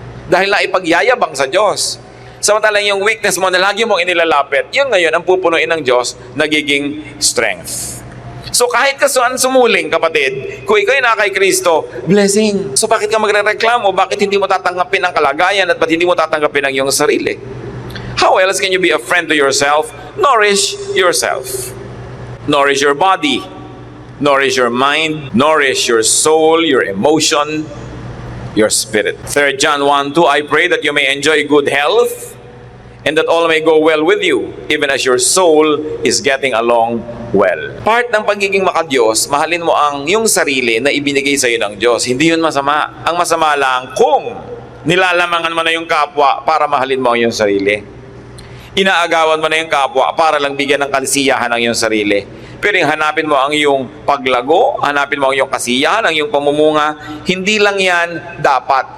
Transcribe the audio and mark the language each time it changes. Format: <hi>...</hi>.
<tl>Dahil na ipagyayabang sa Diyos. Samantalang yung weakness mo na lagi mong inilalapit, yun ngayon ang pupunuin ng Diyos, nagiging strength. So kahit kasuan sumuling, kapatid, kung ikaw'y na kay Kristo, blessing. So bakit ka magre-reklamo? Bakit hindi mo tatanggapin ang kalagayan at ba't hindi mo tatanggapin ang iyong sarili?</tl> <en>How else can you be a friend to yourself? Nourish yourself. Nourish your body. Nourish your mind. Nourish your soul, your emotion, your spirit. 3 John 1:2, I pray that you may enjoy good health and that all may go well with you, even as your soul is getting along well.</en> <tl>Part ng pagiging makadiyos, mahalin mo ang yung sarili na ibinigay sa iyo ng Diyos. Hindi yun masama. Ang masama lang kung nilalamangan mo na yung kapwa para mahalin mo ang iyong sarili. Inaagawan mo na yung kapwa para lang bigyan ng kasiyahan ang iyong sarili. Pero yung hanapin mo ang iyong paglago, hanapin mo ang iyong kasiyahan, ang iyong pamumunga, hindi lang yan dapat.</tl>